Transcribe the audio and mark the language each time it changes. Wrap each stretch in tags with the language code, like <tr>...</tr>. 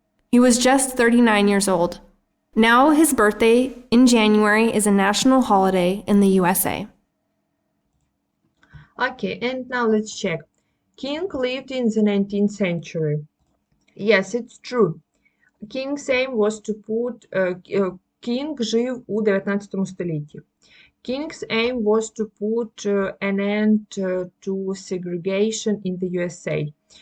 <en>He was just 39 years old. Now his birthday in January is a national holiday in the USA. Okay, and now let's check. King lived in the 19th century. Yes, it's true. King's aim was to put...</en> <uk>King жив у 19 столітті.</uk> <en>King's aim was to put an end to segregation in the USA.</en>